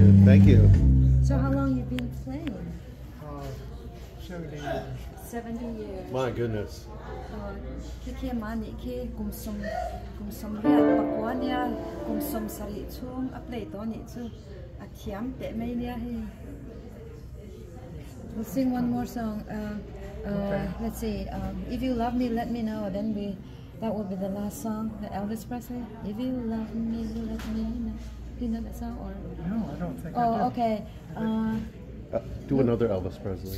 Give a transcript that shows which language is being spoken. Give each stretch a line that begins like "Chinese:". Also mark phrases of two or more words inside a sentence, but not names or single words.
English: Thank you. So how long you been playing? 70 years. 70 years. My goodness.
Mizo: Khi mani khi kumsum riat pakwania kumsum sari chung apply to ni chu athiam te mai nia hi.
English: We'll sing one more song. Okay. Let's see. If you love me, let me know. Then that will be the last song. Elvis Presley. If you love me, let me know. Do you know that song or? No, I don't think I Oh, do. okay. Do another Elvis Presley.